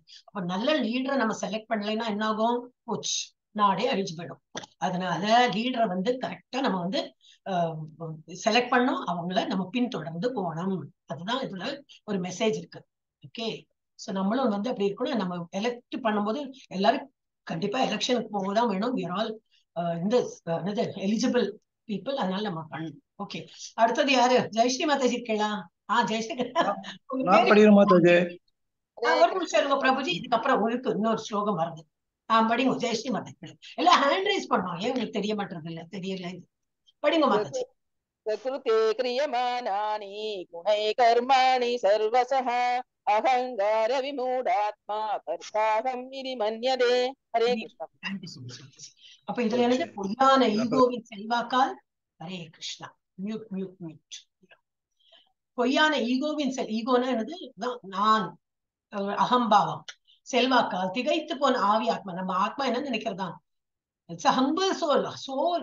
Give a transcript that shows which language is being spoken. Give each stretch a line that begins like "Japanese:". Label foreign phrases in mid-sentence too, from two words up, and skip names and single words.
Tamil: அப்ப நல்ல லீடரை நம்ம செலக்ட் பண்ணலைன்னா என்ன ஆகும், போச்சு, நாடே அழிஞ்சு போயிடும். அதனால லீடரை வந்து கரெக்டா நம்ம வந்து செலக்ட் பண்ணோம், அவங்கள நம்ம பின்தொடர்ந்து போகணும். அதுதான் இதுல ஒரு மெசேஜ் இருக்கு. ஓகே, சோ நம்மளும் வந்து அப்படி இருக்கணும். நம்ம எலெக்ட் பண்ணும்போது எல்லாரும் கண்டிப்பா எலெக்ஷனுக்கு போகதான் வேணும்.
English: we are all இந்த eligible people,
Tamil: அதனால நம்ம பண்ணணும். ஓகே, அடுத்தது யாரு? ஜெயஸ்ரீ மாதாஜி இருக்கா? ஜெயஸ்ரீ ஒரு நிமிஷம் இருங்க பிரபுஜி, இதுக்கப்புறம் உங்களுக்கு இன்னொரு ஸ்லோகம் வருது. படிங்க ஜெயஸ்ரீ மாதாஜி. எல்லாம்
English: hand raise
Tamil: பண்ணோம், ஏன் உங்களுக்கு தெரிய மாட்டேறது இல்ல? தெரியல, படிங்க மாதாஜி.
Sanskrit: कृते क्रियमाणानि गुणै कर्माणि सर्वशः अहंकार विमूढात्मा कर्ताहं इति मन्यते. हरे कृष्ण.
Tamil: அப்ப இதுல என்னது? பொய்யான ஈகோவின் செல்வாக்கால், ஹரே கிருஷ்ணா, மியூட். பொய்யான ஈகோவின் ஈகோனா என்னது? நான், அகம்பாவம், செல்வாக்கால் திகைத்து போன ஆவி ஆத்மா. நம்ம ஆத்மா என்ன நினைக்கிறதா?
English: it's humble soul.